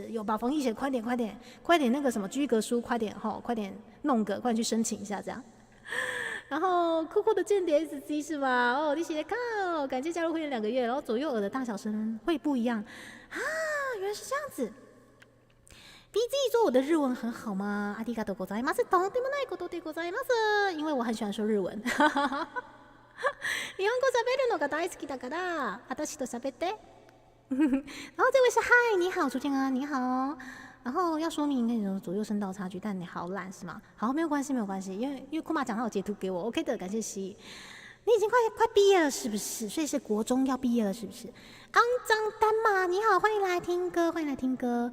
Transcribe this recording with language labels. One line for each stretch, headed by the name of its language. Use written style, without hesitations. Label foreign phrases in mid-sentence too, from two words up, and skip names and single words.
Chinese: 有保防疫险，快点那个什么居格书，快点弄个，快点去申请一下这样。然后酷酷的间谍 SC 是吗？你写的靠，感谢加入会员2个月，然后左右耳的大小声会不一样啊，原来是这样子。BZ 说我的日文很好吗？
Japanese: ありがとうございます。とんでもないことでございます。
Chinese: 因为我很喜欢说日文。
Japanese: 日本語喋るのが大好きだから、私と喋って。
Chinese: 然后这位是嗨，你好，朱建安，你好。然后要说明那种左右声道差距，但你好懒是吗？好，没有关系，因为库玛讲他有截图给我 ，OK 的，感谢西。你已经快毕业了是不是？所以是国中要毕业了是不是？肮脏丹马，你好，欢迎来听歌。